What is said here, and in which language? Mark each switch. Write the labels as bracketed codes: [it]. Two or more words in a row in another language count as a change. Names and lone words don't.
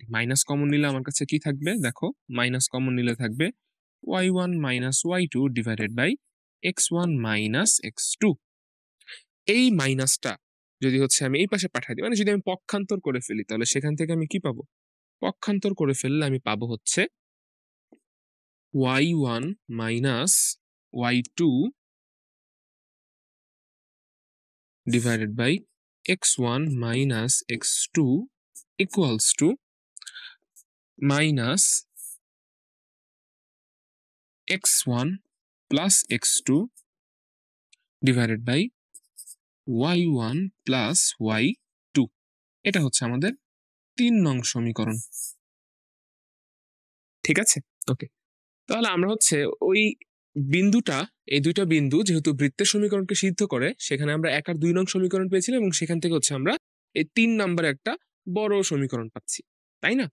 [bn] মাইনাস কমন নিলে আমার কাছে কি থাকবে, দেখো মাইনাস কমন নিলে থাকবে y1 মাইনাস y2 [en] divided by [bn] x1 মাইনাস x2। এই মাইনাসটা যদি হচ্ছে আমি এই পাশে পাঠাই দিই, মানে যদি আমি পক্ষান্তর করে ফেলি, তাহলে সেখান থেকে আমি কি পাবো, পক্ষান্তর করে ফেললে আমি পাবো হচ্ছে [en] y1 মাইনাস y2 divided by x1 minus x2 equals to minus x1 plus x2 divided by y1 plus y2। [bn] এটা হচ্ছে আমাদের 3 নং সমীকরণ। ঠিক আছে, ওকে। তাহলে আমরা হচ্ছে ওই বিন্দুটা, এই দুইটা বিন্দু যেহেতু বৃত্তের সমীকরণকে সিদ্ধ করে, সেখানে আমরা 1 আর 2 নং সমীকরণ পেয়েছিলাম এবং সেখান থেকে হচ্ছে আমরা এই 3 নাম্বার একটা বড় সমীকরণ পাচ্ছি, তাই না?